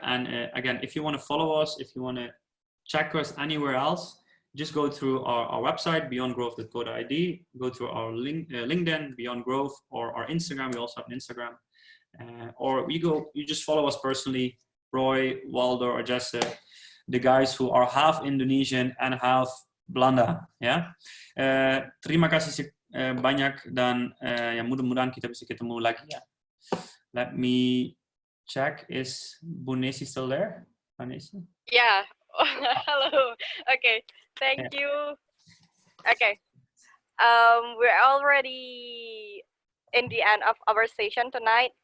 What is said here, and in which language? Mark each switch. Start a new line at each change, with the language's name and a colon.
English: And again, if you want to follow us, if you want to check us anywhere else, just go through our website, beyondgrowth.co.id, go to our LinkedIn, Beyond Growth, or our Instagram. We also have an Instagram. Or you just follow us personally, Roy, Waldo, or Jesse, the guys who are half Indonesian and half Belanda.
Indonesian: Ya, terima kasih banyak dan ya mudah-mudahan kita bisa ketemu lagi ya.
English: Let me check, is Bunesi still there? Bunesi? Yeah. Hello. Okay. Thank you. Okay. We're already in the end of our session tonight.